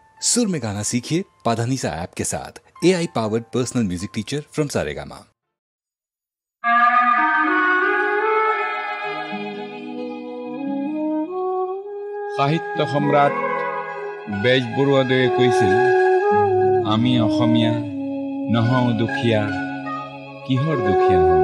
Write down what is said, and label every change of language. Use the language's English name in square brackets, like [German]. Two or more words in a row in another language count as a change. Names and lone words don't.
[Hindi] सुर में गाना सीखिए पाधानीसा ऐप के साथ। [English] AI powered personal music teacher from Saregama. [Assamese] সাহিত্য সম্ৰাট বেজবৰুৱাদেৱে কৈছিল, আমি অসমীয়া নহওঁ দুখীয়া, কিহৰ দুখীয়া হওঁ?